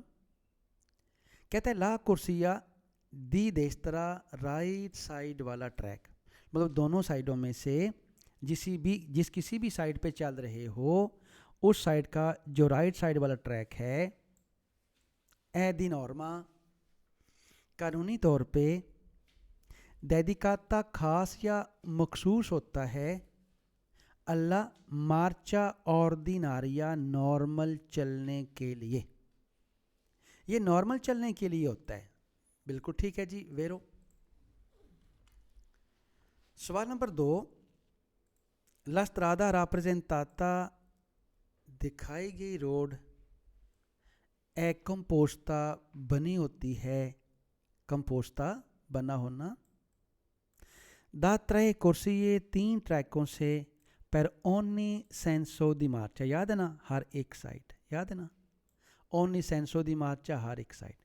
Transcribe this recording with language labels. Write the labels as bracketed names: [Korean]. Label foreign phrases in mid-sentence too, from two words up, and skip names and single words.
[Hindi] कहता है [Italian] la corsia di destra [Hindi] राइट साइड वाला ट्रैक, मतलब दोनों साइडों में से जिस किसी भी साइड पे चल रहे हो, उस साइड का जो राइट साइड वाला ट्रैक है, [Italian] è di norma, [Hindi] कानूनी तौर पे dedicata खास या मखसूस होता है [Italian] alla marcia ordinaria [Hindi] नॉर्मल चलने के लिए। ये नॉर्मल चलने के लिए होता है। बिल्कुल ठीक है जी वेरो। सवाल नंबर 2, [Italian] La strada rappresentata [Hindi] दिखाई गई रोड [Italian] è composta [Hindi] बनी होती है, कंपोस्ता बना होना। [Italian] da tre corsie [Hindi] 3 ट्रैकों से [Italian] per ogni senso di marcia, [Hindi] याद है ना, हर एक साइड, याद है ना, [Italian] ogni senso di marcia [Hindi] हर एक साइड।